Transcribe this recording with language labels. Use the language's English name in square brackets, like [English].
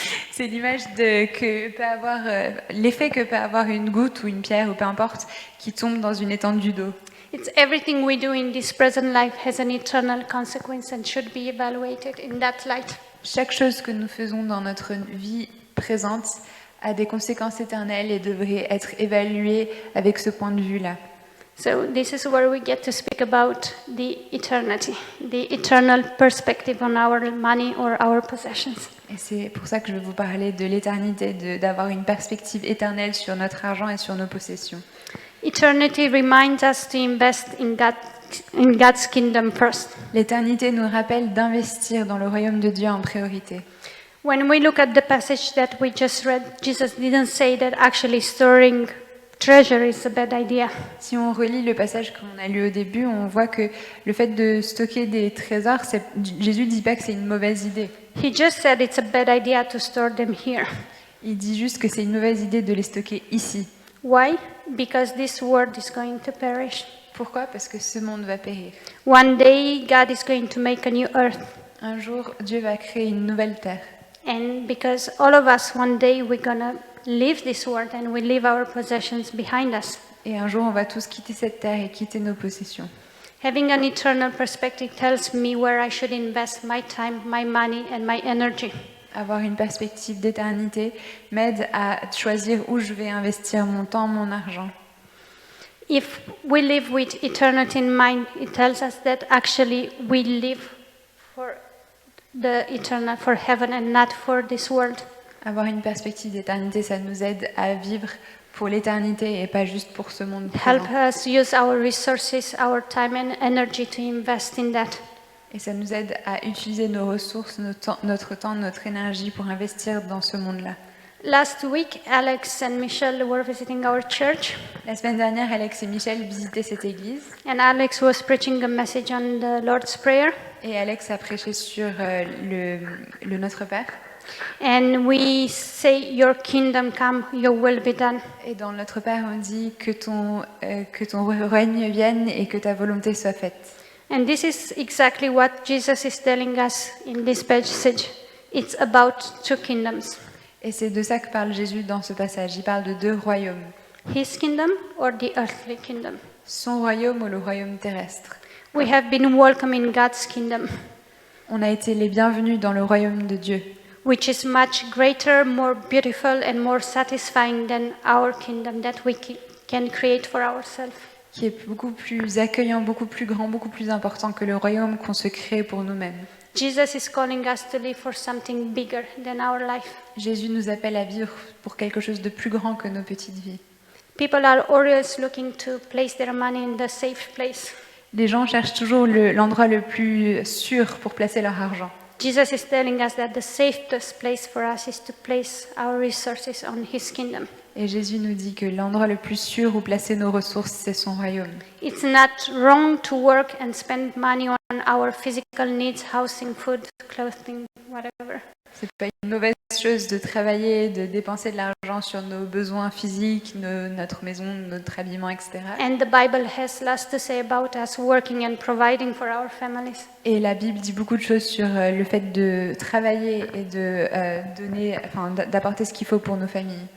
[French] C'est l'image que peut avoir l'effet que peut avoir une goutte ou une pierre ou peu importe qui tombe dans une étendue d'eau. [English] It's everything we do in this present life has an eternal consequence and should be evaluated in that light. [French] Chaque chose que nous faisons dans notre vie présente a des conséquences éternelles et devrait être évaluée avec ce point de vue-là. [English] So this is where we get to speak about the eternity, the eternal perspective on our money or our possessions. [French] Et c'est pour ça que je vais vous parler de l'éternité, d'avoir une perspective éternelle sur notre argent et sur nos possessions. [English] Eternity reminds us to invest in God's kingdom first. [French] L'éternité nous rappelle d'investir dans le royaume de Dieu en priorité. [English] When we look at the passage that we just read, Jesus didn't say that actually storing treasure is a bad idea. [French] Si on relit le passage qu'on a lu au début, on voit que le fait de stocker des trésors, Jésus ne dit pas que c'est une mauvaise idée. [English] He just said it's a bad idea to store them here. [French] Il dit juste que c'est une mauvaise idée de les stocker ici. [English] Why? Because this world is going to perish. [French] Pourquoi? Parce que ce monde va périr. [English] One day God is going to make a new earth. [French] Un jour, Dieu va créer une nouvelle terre. [English] And because all of us one day we're going to leave this world and we leave our possessions behind us. [French] Et un jour, on va tous quitter cette terre et quitter nos possessions. [English] Having an eternal perspective tells me where I should invest my time, my money and my energy. [French] Avoir une perspective d'éternité m'aide à choisir où je vais investir mon temps, mon argent. [English] If we live with eternity in mind, it tells us that actually we live for the eternal, for heaven and not for this world. [French] Avoir une perspective d'éternité, ça nous aide à vivre pour l'éternité et pas juste pour ce monde [English] Help [French] présent. [English] us use our resources, our time and energy to invest in that. [French] Et ça nous aide à utiliser nos ressources, notre temps, notre énergie pour investir dans ce monde-là. [English] Last week, Alex and Michelle were visiting our church, [French] La semaine dernière, Alex et Michel visitaient cette église [English] and Alex was preaching a message on the Lord's Prayer. [French] et Alex a prêché sur le Notre Père. [English] And we say, Your kingdom come, your will be done. [French] Et dans Notre Père, on dit que ton règne vienne et que ta volonté soit faite. [English] And this is exactly what Jesus is telling us in this passage. It's about two kingdoms, [French] Et c'est de ça que parle Jésus dans ce passage. Il parle de deux royaumes. [English] his kingdom or the earthly kingdom. [French] Son royaume ou le royaume terrestre. [English] We have been welcome in God's kingdom, [French] On a été les bienvenus dans le royaume de Dieu, [English] which is much greater, more beautiful, and more satisfying than our kingdom that we can create for ourselves. [French] qui est beaucoup plus accueillant, beaucoup plus grand, beaucoup plus important que le royaume qu'on se crée pour nous-mêmes. [English] Jesus is calling us to live for something bigger than our life. [French] Jésus nous appelle à vivre pour quelque chose de plus grand que nos petites vies. [English] People are always looking to place their money in the safe place. [French] Les gens cherchent toujours l'endroit le plus sûr pour placer leur argent. [English] Jesus is telling us that the safest place for us is to place our resources on his kingdom. [French] Et Jésus nous dit que l'endroit le plus sûr où placer nos ressources, c'est son royaume. [English] It's not wrong to work and spend money on our physical needs, housing, food, clothing, whatever. [French] C'est pas une mauvaise chose de travailler, de dépenser de l'argent sur nos besoins physiques, notre maison, notre habillement, etc. [English] And the Bible has lots to say about us working and providing for our families. [French] Et la Bible dit beaucoup de choses sur le fait de travailler et de d'apporter ce qu'il faut pour nos familles.